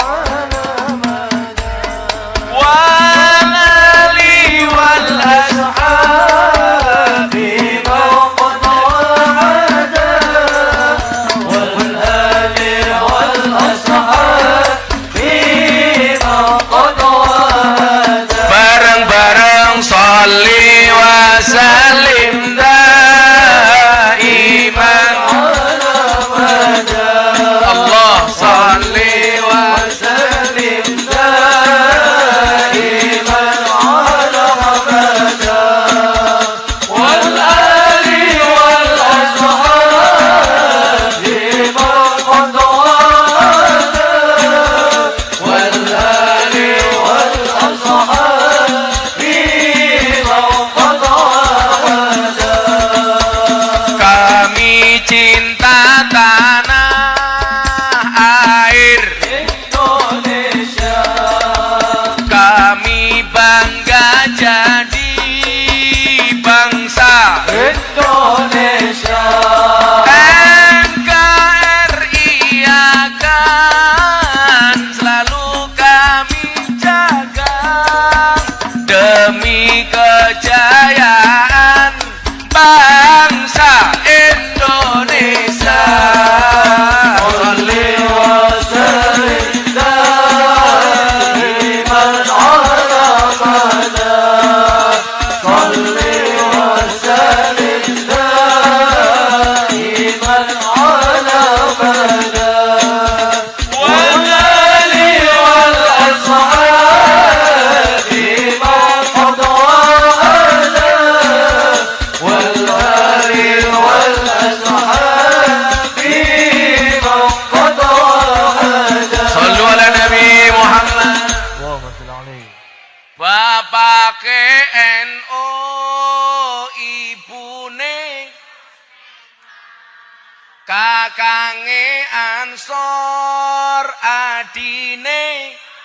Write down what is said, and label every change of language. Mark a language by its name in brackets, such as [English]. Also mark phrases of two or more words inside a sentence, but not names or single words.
[Arabic] وآل والأصحاب bareng-bareng صل وسلم دائما الله صل وسلم دائما على أبدا والآل وال أصحاب من والآل والأصحاب [Indonesian] kami cinta tanah air Indonesia, kami bangga jadi bangsa Indonesia. NKRI akan selalu kami jaga demi kejayaan bangsa Indonesia. [Arabic] صل وسلم دائما على أبدا. صل وسلم دائما على أبدا. والآل والأصحاب من قد وعدا. والآل والأصحاب من قد وعدا. صلوا على نبي محمد. [Javanese] Bapak NU, ibune kakange Ansor, adine